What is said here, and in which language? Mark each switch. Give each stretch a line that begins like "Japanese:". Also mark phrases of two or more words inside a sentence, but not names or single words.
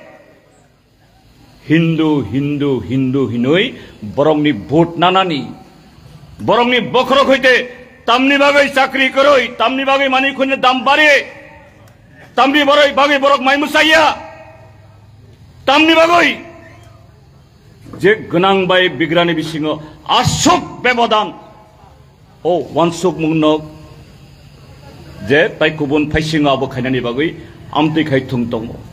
Bodo: हिन्दु हिन्दु हिन्दु हिनइ बरंनि भोट नानानि बरंनि बखरक हइते तामनि बागै चाकरी करई तामनि बागै मानि खुनि दाम बारे तामनि बागै बरक माइमुसाया तामनि बागै जे गोनां बाय बिग्रानि बिसिङाव आसुक बेबदान ओ वानसुक मुंनो जे ताइ गुबुन फाइसिङाव आबो खायनानि बागै आमति खायथुं दङ